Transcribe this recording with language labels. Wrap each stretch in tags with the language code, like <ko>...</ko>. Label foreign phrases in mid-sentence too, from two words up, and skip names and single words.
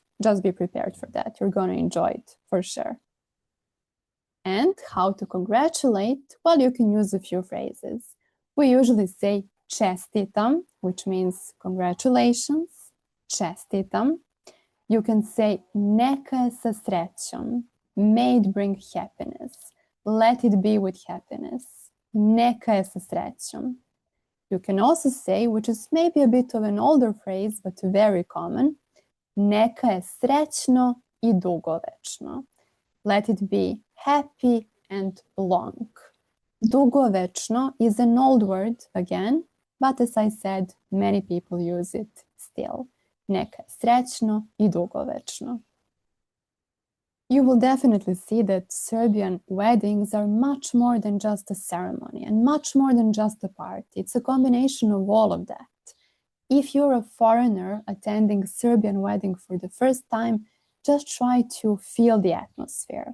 <en>Just be prepared for that. You're going to enjoy it for sure. And how to congratulate? Well, you can use a few phrases. We usually say čestitam, which means congratulations.</en> <sr>Čestitam.</sr> <en>You can say</en> <sr>neka je sa srećom.</sr> <en>May it bring happiness. Let it be with happiness.</en> <sr>Neka je sa srećom.</sr> <en>You can also say, which is maybe a bit of an older phrase, but very common,</en> <sr>neka je srećno I dugovečno.</sr> <en>Let it be happy and long. Dugovečno is an old word again, but as I said, many people use it still.</en> <sr>Neka je srećno I dugovečno.</sr> <en>You will definitely see that Serbian weddings are much more than just a ceremony and much more than just a party. It's a combination of all of that. If you're a foreigner attending a Serbian wedding for the first time, just try to feel the atmosphere.</en>